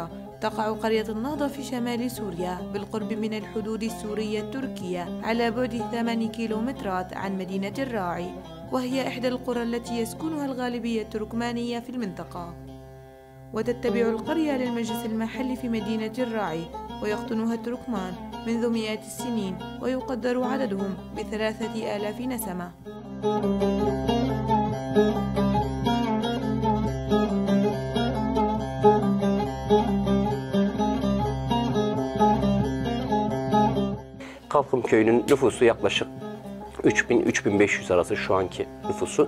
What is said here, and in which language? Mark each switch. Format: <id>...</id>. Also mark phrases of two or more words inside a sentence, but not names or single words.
<ar>تقع قرية النهضة في شمال سوريا بالقرب من الحدود السورية التركية على بعد 8 كيلومترات عن مدينة الراعي، وهي إحدى القرى التي يسكنها الغالبية التركمانية في المنطقة. وتتبع القرية للمجلس المحلي في مدينة الراعي، ويقطنها التركمان منذ مئات السنين، ويقدر عددهم ب3000 نسمة.</ar> <tr>Kalkım köyünün nüfusu yaklaşık 3000-3500 arası şu anki nüfusu.</tr>